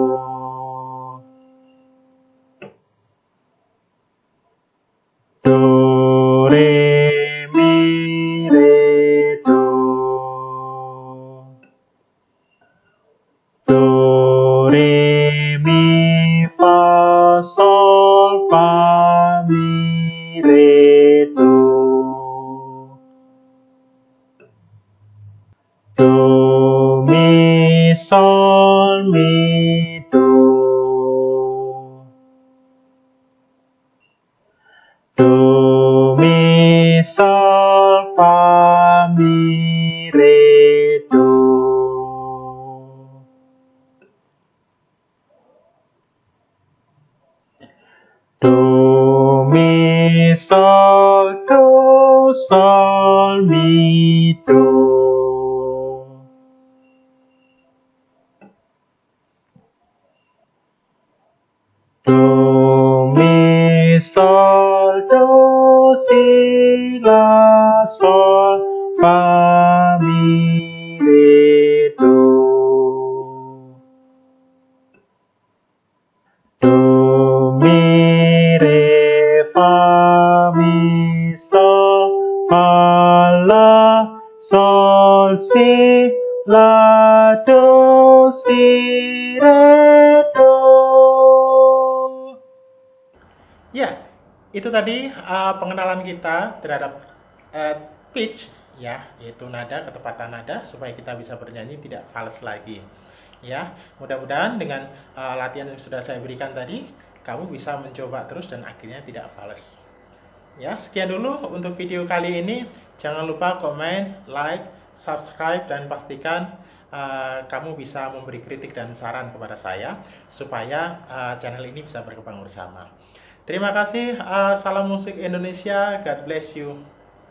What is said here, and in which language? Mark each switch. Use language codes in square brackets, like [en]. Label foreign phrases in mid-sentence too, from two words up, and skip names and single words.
[id] Do, re, mi, re, do. Do, re, mi, fa, sol, fa, mi, re, do. Do, mi, sol, mi, do. Do, mi, sol, fa, mi, re, do. Do, mi, sol, do, sol, mi, do. Do, mi, sol, do, si, la, sol, fa, mi, re, do. Do, mi, re, fa, mi, sol, fa, la, sol, si, la, do, si, re, do. Ya, itu tadi pengenalan kita terhadap pitch ya, yaitu nada, ketepatan nada supaya kita bisa bernyanyi tidak fals lagi. Ya, mudah-mudahan dengan latihan yang sudah saya berikan tadi, kamu bisa mencoba terus dan akhirnya tidak fals. Ya, sekian dulu untuk video kali ini. Jangan lupa komen, [en] like, subscribe, [id] dan pastikan kamu bisa memberi kritik dan saran kepada saya supaya channel ini bisa berkembang bersama. Terima kasih. Salam musik Indonesia. [en] God bless you.